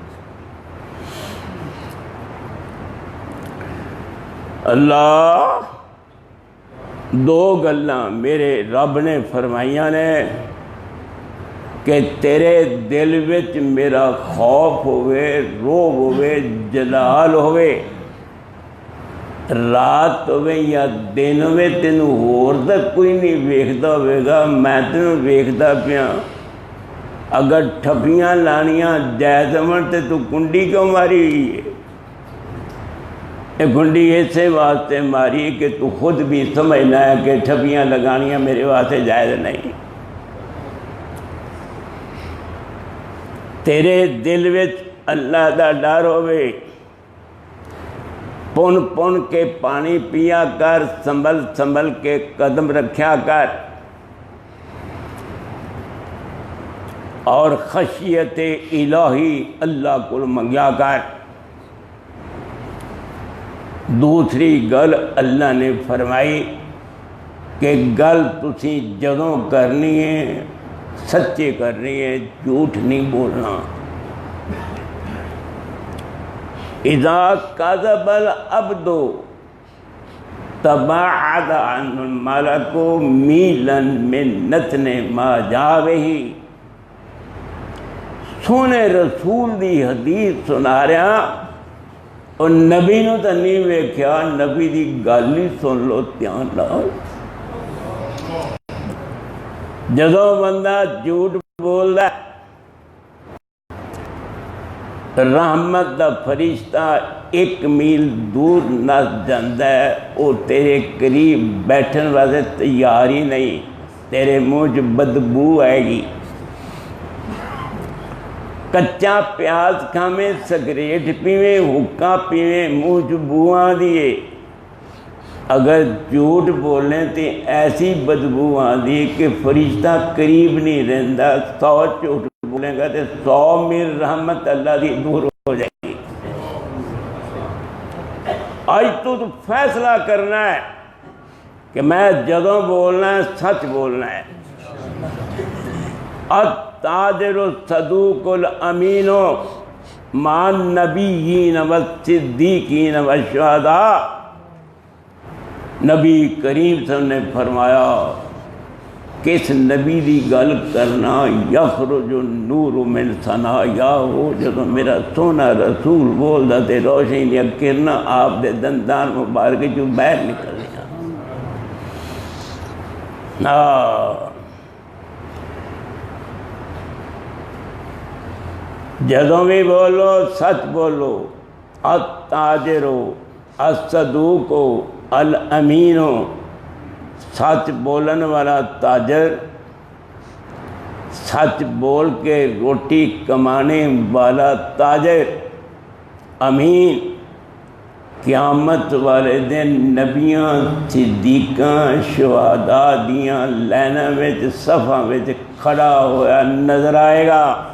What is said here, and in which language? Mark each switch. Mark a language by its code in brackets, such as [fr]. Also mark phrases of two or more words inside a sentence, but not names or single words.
[pa] اللہ دو گلاں میرے رب نے فرمائیاں نے کہ تیرے دل وچ میرا خوف ہوئے، روب ہوئے، جلال ہوئے، رات ہوئے یا دن ہوئے، تینوں ہور دا کوئی نہیں ویکھدا ہوئے گا، میں تینوں ویکھدا پیاں۔ اگر ٹھپیاں لانیاں جائز ہون تے تو کنڈی کیوں ماری ہوئی ہے؟ یہ کنڈی ایسے واسطے ماری کہ تو خود بھی سمجھنا ہے کہ ٹھپیاں لگانیاں میرے واسطے جائز نہیں۔ تیرے دل وچ اللہ دا ڈر ہوے، پن پن کے پانی پیا کر، سنبھل سنبھل کے قدم رکھیا کر، اور خشیت الہی اللہ کو منگیا کر۔ دوسری گل اللہ نے فرمائی کہ گل تسی جدوں کرنی ہے سچے کرنی ہے، جھوٹ نہیں بولنا۔ [ar] اذا کذب العبد تباعد عن الملک میلا من نتن ما جاوہ۔ [pa] سونے رسول دی حدیث سنا رہا اور نبی نو تو نہیں ویکھیا، نبی دی گل ہی سن لو دھیان نال۔ جدوں بندہ جھوٹ بولدا رحمت دا فرشتہ 1 میل دور نس جاندا ہے، وہ تیرے قریب بیٹھن واسطے تیار ہی نہیں، تیرے منہ چ بدبو آئے گی۔ کچا پیاز کھاویں، سگریٹ پیویں، حکا پیویں، منہ چ بو آندی ہے۔ اگر جھوٹ بولیں تو ایسی بدبو آندی ہے کہ فرشتہ قریب نہیں رہندا۔ 100 جھوٹ بولیں گا تو 100 میل رحمت اللہ دی دور ہو جائے گی۔ آج تو فیصلہ کرنا ہے کہ میں جدوں بولنا ہے سچ بولنا ہے۔ [ar] التاجر الصدوق الامین مع النبیین والصدیقین والشہداء۔ [pa] نبی کریم صلی اللہ علیہ وسلم نے فرمایا کس نبی دی گل کرنا، [ar] یخرج النور من ثنایاہ، [pa] جدوں میرا سونا رسول بولدا تے روشنی دیا کرنا آپ دے دندان مبارک چوں باہر نکلیا۔ جدوں بھی بولو سچ بولو۔ [ar] التاجر الصدوق الامین، [pa] سچ بولن والا تاجر، سچ بول کے روٹی کمانے والا تاجر، امین، قیامت والے دن نبیاں، صدیقاں، شہداء دیاں لائناں وچ صفاں وچ کھڑا ہوا نظر آئے گا۔